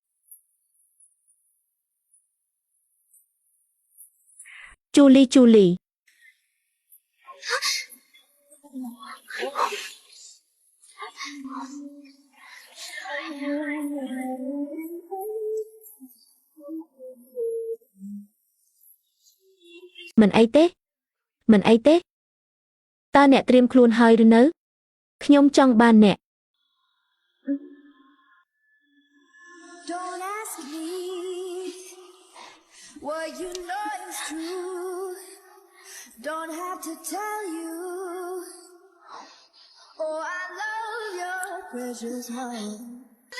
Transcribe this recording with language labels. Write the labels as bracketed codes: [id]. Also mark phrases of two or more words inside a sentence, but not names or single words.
[km] ជូលីមិនអីទេតើអ្នកត្រៀមខ្លួនហើយឬនៅខ្ញុំចង់បានអ្នក [en] Don't ask me what you know is true. Don't have to tell you. Oh, I love your precious heart.